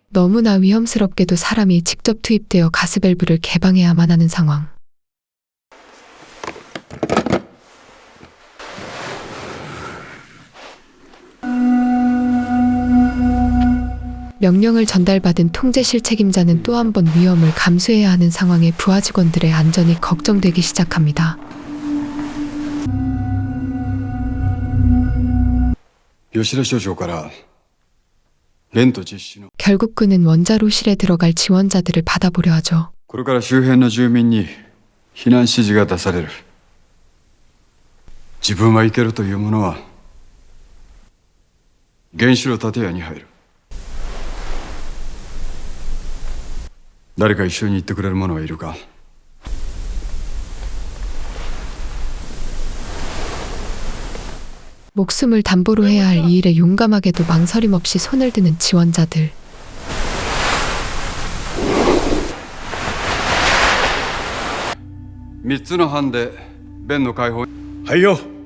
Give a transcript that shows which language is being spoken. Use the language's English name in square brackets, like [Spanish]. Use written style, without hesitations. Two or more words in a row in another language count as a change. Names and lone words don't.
[Korean] 너무나 위험스럽게도 사람이 직접 투입되어 가스 밸브를 개방해야만 하는 상황. 명령을 전달받은 통제실 책임자는 또 한 번 위험을 감수해야 하는 상황에 부하 직원들의 안전이 걱정되기 시작합니다. [Japanese] 요시다 所長からベント実施の [Korean] 결국 그는 원자로실에 들어갈 지원자들을 받아보려 하죠. [Japanese] これから周辺の住民に避難指示が出される。自分は行けるという者は原子炉建屋に入る。誰か一緒に行ってくれる者はいるか。 [Korean] 목숨을 담보로 해야 할 이 일에 용감하게도 망설임 없이 손을 드는 지원자들. [Japanese] はいよ。